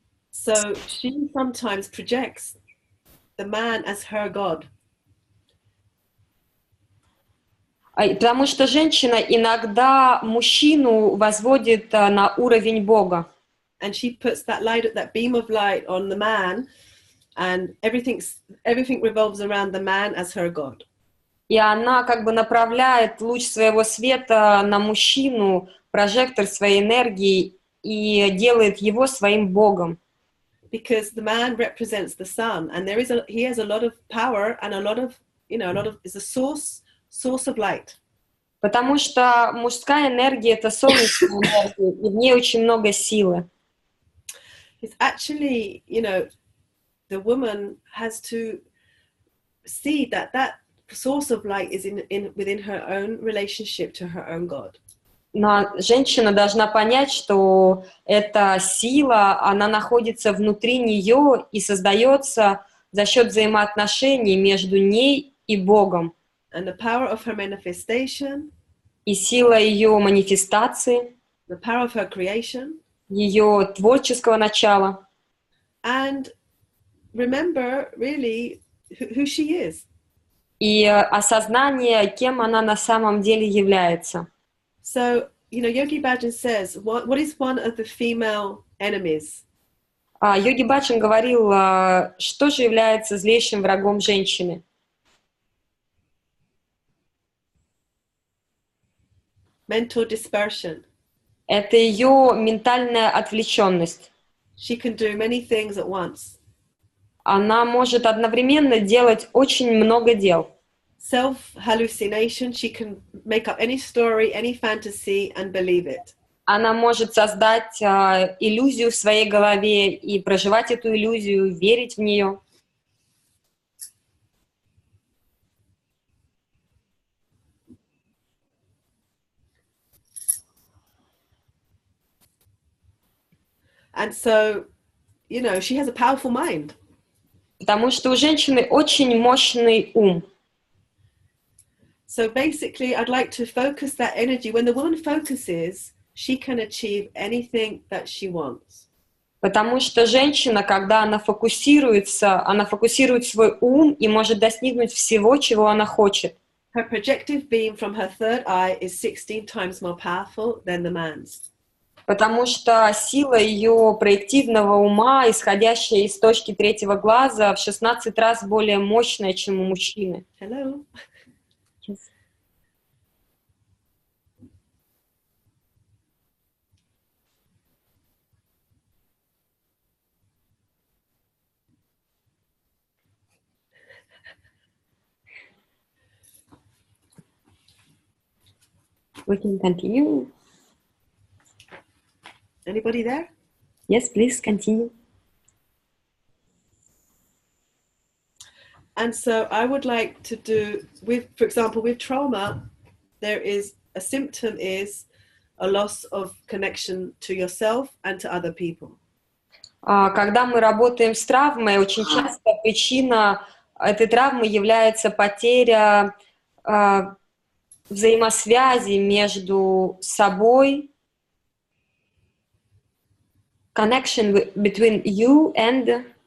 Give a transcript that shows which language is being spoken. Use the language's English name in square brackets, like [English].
[English] So she sometimes projects the man as her god. [Russian] Потому что женщина иногда мужчину возводит на уровень Бога. [English] And she puts that light, that beam of light on the man, and everything revolves around the man as her God. [Russian] И она как бы направляет луч своего света на мужчину, прожектор своей энергии, и делает его своим Богом. [English] Because the man represents the sun, and he has a lot of power and a lot of is a source of light. [Russian] Потому что мужская энергия — это солнечная энергия, и в ней очень много силы. [English] It's actually, the woman has to see that source of light is within her own relationship to her own God. [Russian] Но женщина должна понять, что эта сила, она находится внутри нее и создается за счет взаимоотношений между ней и Богом. [English] And the power of her manifestation, [Russian] и сила ее манифестации, [English] the power of her creation, [Russian] ее творческого начала. [English] and remember really who she is. [Russian] И осознание, кем она на самом деле является. [English] So, Yogi Bhajan says, what is one of the female enemies? [Russian] Йоги Баджан говорил, что же является злейшим врагом женщины. [English] Mental dispersion. [Russian] Это ее ментальная отвлеченность. [English] She can do many things at once. [Russian] Она может одновременно делать очень много дел. [English] Self-hallucination, she can make up any story, any fantasy and believe it. [Russian] Она может создать иллюзию в своей голове и проживать эту иллюзию, верить в нее. [English] And so, she has a powerful mind. [Russian] Потому что у женщины очень мощный ум. [English] So basically, I'd like to focus that energy. When the woman focuses, she can achieve anything that she wants. [Russian] Потому что женщина, когда она фокусирует свой ум и может достигнуть всего, чего она хочет. [English] Her projective beam from her third eye is 16 times more powerful than the man's. [Russian] Потому что сила ее проективного ума, исходящая из точки третьего глаза, в 16 раз более мощная, чем у мужчины. [English] Hello. Yes. We can continue. Anybody there? Yes, please continue. And so I would like to do, for example, with trauma, there is a symptom is a loss of connection to yourself and to other people. [Russian] Когда мы работаем с травмой, очень часто причина этой травмы является потеря взаимосвязи между собой, [English] connection between you and